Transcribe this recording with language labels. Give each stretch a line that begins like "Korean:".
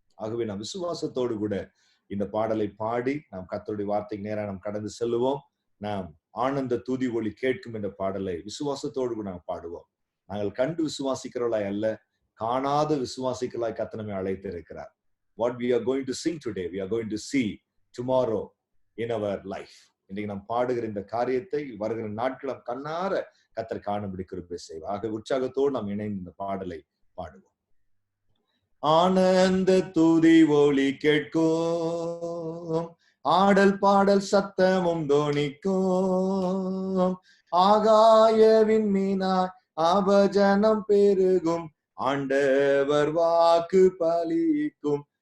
Tamil: ஆகவே நாம் விசுவாசத்தோடு கூட இந்த பாடலை பாடி நாம் கர்த்தருடைய வார்த்தைக்கு நேராக நாம் கடந்து செல்லுவோம். நாம் ஆனந்த துதி ஒலி கேட்கும் என்ற பாடலை விசுவாசத்தோடு கூட நாம் பாடுவோம். நாங்கள் கண்டு விசுவாசிக்கிறவர்களாய் அல்ல, காணாத விசுவாசிகளாய் கர்த்தர் நம்மை அழைத்து இருக்கிறார்.
English: What we are going to sing today, we are going to see tomorrow in our life.
Tamil: இன்னைக்கு நாம் பாடுகிற இந்த காரியத்தை வருகிற நாட்கள் கண்ணார கர்த்தர் காணும்படி கிருபை செய்வார். ஆக உற்சாகத்தோடு நாம் இணைந்து இந்த பாடலை பாடுவோம். ஆனந்த துதி ஒலி கேட்கும், ஆடல் பாடல் சத்தமும் தோணிக்கும், ஆகாய விண்மீனாய் அபஜனம் பெருகும், ஆண்டவர் வாக்கு பலிக்கும்.